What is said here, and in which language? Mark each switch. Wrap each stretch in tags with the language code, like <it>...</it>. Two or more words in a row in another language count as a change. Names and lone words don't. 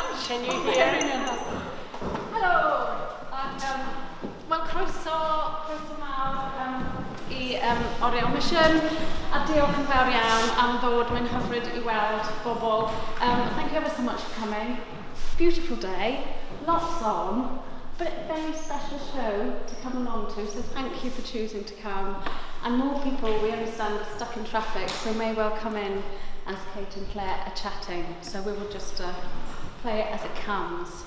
<en>Can you hear me? Hello.</en> <cy>Wel, croeso mawr I Oriel Mission, a diolch yn fawr iawn am ddod. Mae'n hyfryd I weld bobl.</cy> <en>Thank you ever so much for coming. Beautiful day, lots on, but a very special show to come along to, so thank you for choosing to come. And more people, we understand, are stuck in traffic, so may well come in as Kate and Claire are chatting, so we will just play it as it comes.</en>